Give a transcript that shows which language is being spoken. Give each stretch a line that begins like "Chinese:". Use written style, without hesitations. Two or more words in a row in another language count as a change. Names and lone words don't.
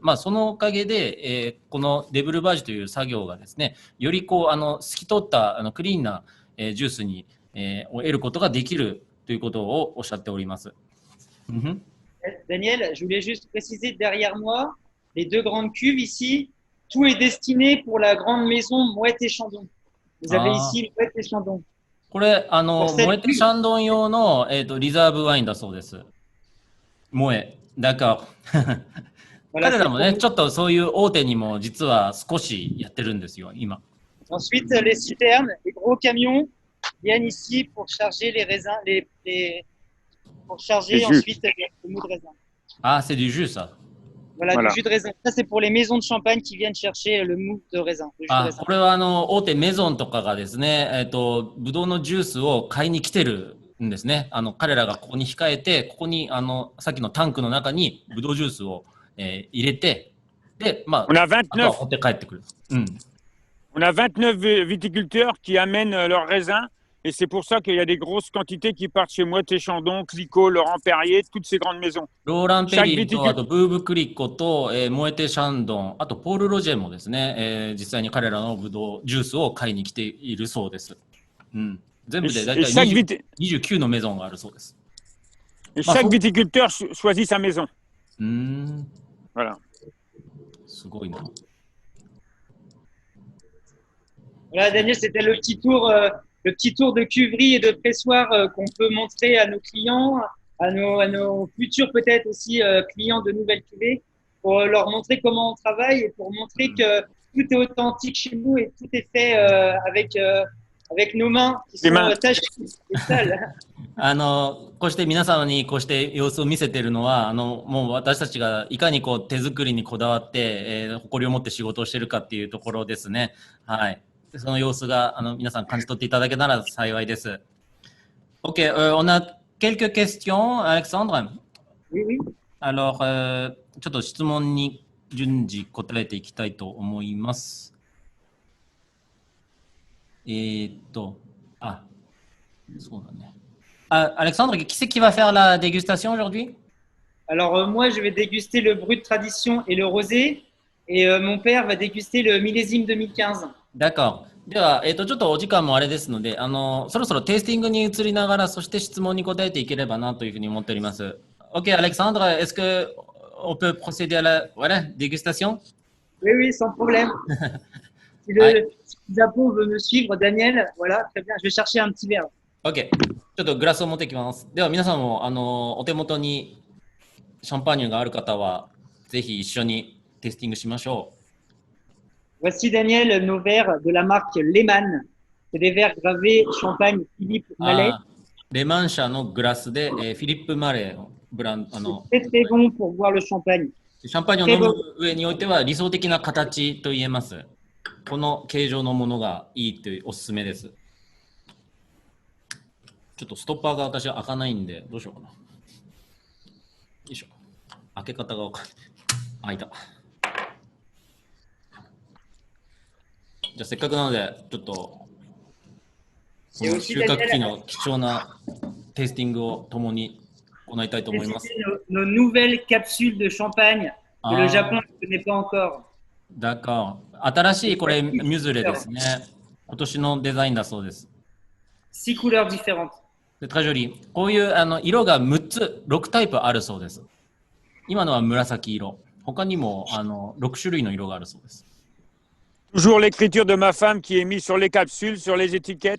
Japanese: まあ、そのおかげで、このデブルバージュという作業がですね、よりこう、透き通ったクリーンな、ジュースに、を得ることができるということをおっしゃっております。
French: Daniel, je voulais juste préciser derrière moi, les deux grandes cuves ici, tout est destiné pour la grande maison Moët et Chandon. Vous avez ici Moët et Chandon.
Japanese: これ、モエテシャンドン用の、リザーブワインだそうです。モエ。だから、彼らもね、ちょっとそういう大手にも実は少しやってるんですよ、今。
French: Ensuite, les citernes, les gros camions viennent ici pour charger les raisins, pour charger ensuite le mou de raisin. Ah, c'est du jus, ça. Voilà, du jus de raisin. Ça, c'est pour les maisons de champagne qui viennent chercher le mou de raisin.
Japanese: これは大手メゾンとかがですね、ブドウのジュースを買いに来てるんですね。彼らがここに控えて、ここにさっきのタンクの中にブドウジュースを、入れて、で、まあ、あとは持って帰ってくる。
French: On a 29 viticulteurs qui amènent leurs raisins et c'est pour ça qu'il y a des grosses quantités qui partent chez Moët et Chandon, Clicquot, Laurent Perrier, toutes ces grandes maisons.
Japanese: ローラン・ペリーと、あとブーブ・クリコと、モエテ・シャンドン、あとポール・ロジェもですね、実際に彼らのブドウジュースを買いに来ているそうです。全部で大体29のメゾンがあるそうです。
French: Et chaque viticulteur choisit sa maison. Voilà.
Japanese: すごいな。
French: Voilà, Daniel, c'était le petit tour de cuverie et de pressoir qu'on peut montrer à nos clients, à nos futurs peut-être aussi clients de nouvelles cuvées, pour leur montrer comment on travaille et pour montrer que tout est authentique chez nous et tout est fait avec nos mains qui sont tachées et sales.
Japanese: こうして皆様にこうして様子を見せているのは、もう私たちがいかにこう手作りにこだわって、誇りを持って仕事をしているかっていうところですね。はい。その様子が皆さん感じ取っていただけたら幸いです。
French: OK, on a quelques questions, Alexandre. Oui, oui. Alors,
Japanese: ちょっと質問に順次答えていきたいと思います。そうだね。
French: Alexandre, qui c'est qui va faire la dégustation aujourd'hui? Alors, moi, je vais déguster le brut tradition et le rosé. Et mon père va déguster le millésime 2015. D'accord.
Japanese: では、ちょっとお時間もあれですので、そろそろテイスティングに移りながら、そして質問に答えていければなというふうに思っております。
French: OK, Alexandre, est-ce que on peut procéder à la dégustation? Oui, oui, sans problème. Si le Japon veut me suivre, Daniel, voilà, très bien. Je vais chercher un petit verre. OK.
Japanese: ちょっとグラスを持ってきます。では皆さんもお手元にシャンパーニュがある方は、ぜひ一緒にテイスティングしましょう。
French: Voici Daniel nos verres de la marque Lehmann. C'est des verres gravés champagne Philippe Mallet.
Japanese: レマン社のグラスで、フィリップ・マレーのブランド、
French: C'est très bon pour boire le champagne.
Japanese: シャンパーニュを飲む上においては理想的な形と言えます。この形状のものがいいというおすすめです。ちょっとストッパーが私は開かないんで、どうしようかな。よいしょ。開け方がわかんない。開いた。じゃあせっかくなので、ちょっとこの収穫期の貴重なテイスティングを共に行いたいと思います。
French: Nos nouvelles capsules de champagne que le Japon ne connaît pas encore.
Japanese: だから新しいこれミュズレですね。今年のデザインだそうです。
French: 6 couleurs différentes. で、très joli。
Japanese: こういう色が6つ、6タイプあるそうです。今のは紫色。他にも6種類の色があるそうです。
French: Toujours l'écriture de ma femme qui est mise sur les capsules, sur les étiquettes.